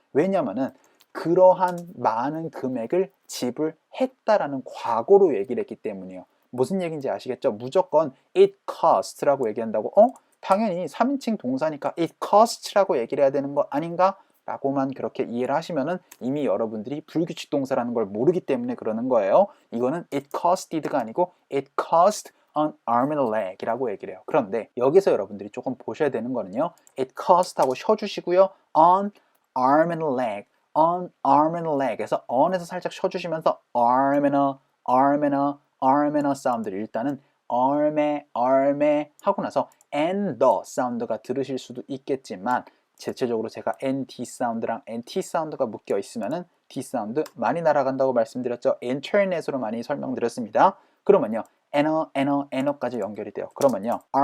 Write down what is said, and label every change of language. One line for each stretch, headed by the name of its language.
Korean: 왜냐면은 그러한 많은 금액을 지불했다라는 과거로 얘기를 했기 때문이에요. 무슨 얘기인지 아시겠죠? 무조건
English: it cost
Korean: 라고 얘기한다고 당연히 3인칭 동사니까 it cost라고 얘기를 해야 되는 거 아닌가? 라고만 그렇게 이해를 하시면은 이미 여러분들이 불규칙 동사라는 걸 모르기 때문에 그러는 거예요. 이거는
English: it costed
Korean: 가 아니고
English: it cost an arm and a leg
Korean: 이라고 얘기를 해요. 그런데 여기서 여러분들이 조금 보셔야 되는 거는요.
English: it cost
Korean: 하고 쉬어주시고요.
English: on arm and a leg,
Korean: on arm and a leg에서 on에서 살짝 쉬어주시면서 arm and a, arm and a, arm and a 사운드를 일단은 arm에, arm에 하고 나서 and the 사운드가 들으실 수도 있겠지만 대체적으로 제가 NT 사운드랑 NT 사운드가 묶여 있으면은 D 사운드 많이 날아간다고 말씀드렸죠. 인터넷으로 많이 설명드렸습니다. 그러면요. N어까지 연결이 돼요. 그러면요.